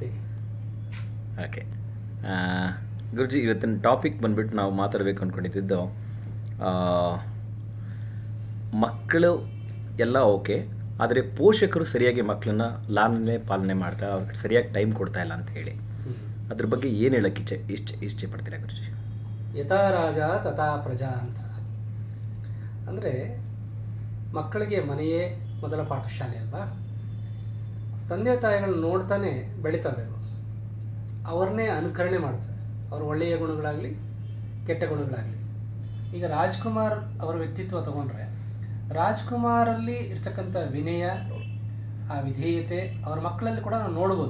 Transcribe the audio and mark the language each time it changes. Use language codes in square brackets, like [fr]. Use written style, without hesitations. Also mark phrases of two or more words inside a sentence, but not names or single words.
[kn] ಓಕೆ ಗುರುಜಿ, ಇವತ್ತಿನ ಟಾಪಿಕ್ ಬಂದ್ಬಿಟ್ಟು ನಾವು ಮಾತಾಡಬೇಕು ಅಂದ್ಕೊಂಡಿದ್ದು ಮಕ್ಕಳು ಎಲ್ಲ ಓಕೆ, ಆದರೆ ಪೋಷಕರು ಸರಿಯಾಗಿ ಮಕ್ಕಳನ್ನ ಲಾಲನೆ ಪಾಲನೆ ಮಾಡ್ತಾ ಅವ್ರಿಗೆ ಸರಿಯಾಗಿ ಟೈಮ್ ಕೊಡ್ತಾ ಇಲ್ಲ ಅಂತ ಹೇಳಿ, ಅದ್ರ ಬಗ್ಗೆ ಏನು ಹೇಳೋಕ್ಕೆ ಇಷ್ಟೇ ಪಡ್ತೀರಾ ಗುರುಜಿ? [sa] ಯಥಾ ರಾಜ ತಥಾ ಪ್ರಜಾ ಅಂತ. [kn] ಅಂದರೆ ಮಕ್ಕಳಿಗೆ ಮನೆಯೇ ಮೊದಲ ಪಾಠಶಾಲೆ ಅಲ್ವಾ. ತಂದೆ ತಾಯಿಗಳನ್ನ ನೋಡ್ತಾನೆ ಬೆಳಿತವೆ, ಅವ್ರನ್ನೇ ಅನುಕರಣೆ ಮಾಡ್ತವೆ, ಅವ್ರ ಒಳ್ಳೆಯ ಗುಣಗಳಾಗಲಿ ಕೆಟ್ಟ ಗುಣಗಳಾಗಲಿ. ಈಗ ರಾಜ್ಕುಮಾರ್ ಅವರ ವ್ಯಕ್ತಿತ್ವ ತಗೊಂಡ್ರೆ, ರಾಜ್ಕುಮಾರಲ್ಲಿ ಇರ್ತಕ್ಕಂಥ ವಿನಯ, ಆ ವಿಧೇಯತೆ ಅವರ ಮಕ್ಕಳಲ್ಲಿ ಕೂಡ ನಾವು ನೋಡ್ಬೋದು.